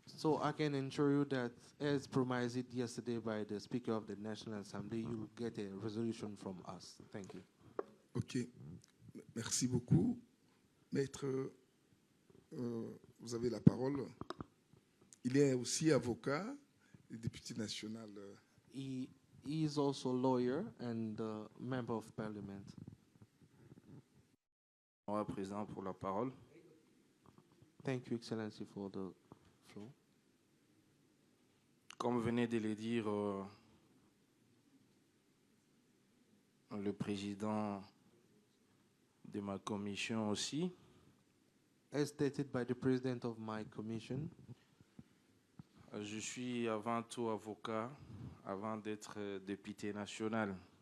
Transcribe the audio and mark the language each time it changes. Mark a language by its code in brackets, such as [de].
[en] So I can assure you that, as promised yesterday by the Speaker of the National Assembly, you will get a resolution from us. Thank you. [fr] Ok, merci beaucoup. Maître, vous avez la parole. Il est aussi avocat et député national. [en] He is also a lawyer and a member of parliament. [fr] Au président pour la parole. [en] Thank you, Excellency, for the floor. [fr] Comme venait de le dire le président de ma commission aussi, [en] as stated by the president of my commission, [fr] je suis avant tout avocat avant d'être député national.